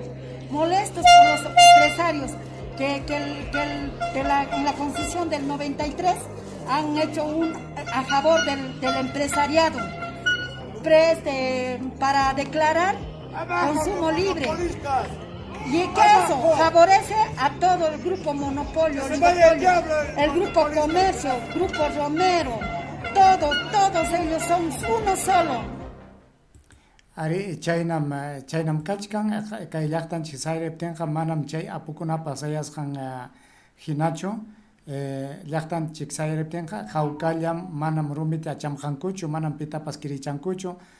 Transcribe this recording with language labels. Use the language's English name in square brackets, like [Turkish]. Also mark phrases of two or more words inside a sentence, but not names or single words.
[Spanish] Molestos por los empresarios que en la Constitución del 93 han hecho a favor del empresariado para declarar consumo libre. Y que eso favorece a todo el grupo monopolio, el grupo comercio, grupo Romero, todos ellos son uno solo. [Quechua] Ari chaynam kachkan kay llaqtanchik sayriptinqa manam chay apukunapa sayasqan hinachu llaqtanchik sayriptinqa hawkallam manam rumita chamqankuchu manam pitapas kirichankuchu